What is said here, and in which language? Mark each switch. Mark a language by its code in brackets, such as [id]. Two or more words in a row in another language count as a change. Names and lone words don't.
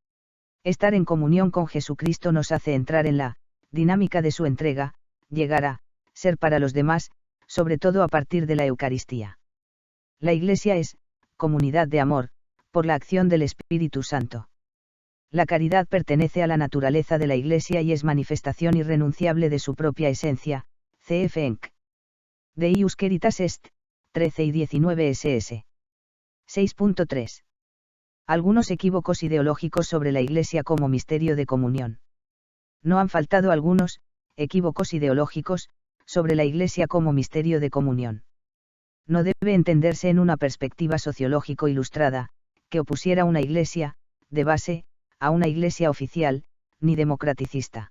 [es] Estar en comunión con Jesucristo nos hace entrar en la dinámica de su entrega, llegar a ser para los demás, sobre todo a partir de la Eucaristía. La Iglesia es comunidad de amor, por la acción del Espíritu Santo. La caridad pertenece a la naturaleza de la Iglesia y es manifestación irrenunciable de su propia esencia. C.F. Enck. Deus Caritas Est, 13 y 19 ss. 6.3. Algunos equívocos ideológicos sobre la Iglesia como misterio de comunión. No han faltado algunos equívocos ideológicos sobre la Iglesia como misterio de comunión. No debe entenderse en una perspectiva sociológico ilustrada, que opusiera una Iglesia, de base, a una Iglesia oficial, ni democraticista.